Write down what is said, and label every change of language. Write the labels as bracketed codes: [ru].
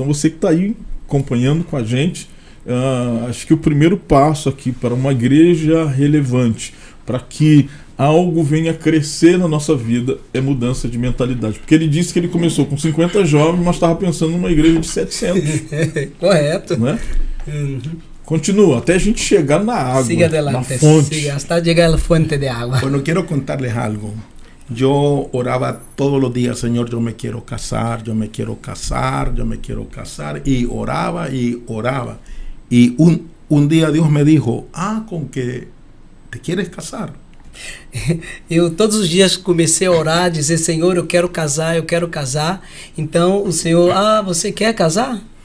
[pt] Então você que está aí acompanhando com a gente, acho que o primeiro passo aqui para uma igreja relevante, para que algo venha crescer na nossa vida, é mudança de mentalidade. Porque ele disse que ele começou com 50 jovens, mas estava pensando numa igreja de 700. Correto. Né? Continua, até a gente chegar na água, [es] siga adelante, [pt] na fonte. [es] siga, hasta llegar a la fuente de agua. Bueno, quiero contarles algo. Yo oraba todos los días, Señor, yo me quiero casar, yo me quiero casar, yo me quiero casar. Y oraba y oraba. Y un día Dios me dijo, con que te quieres casar. [pt] Eu todos os dias comecei a orar, a dizer, Senhor, eu quero casar, eu quero casar. Então o Senhor, você quer casar?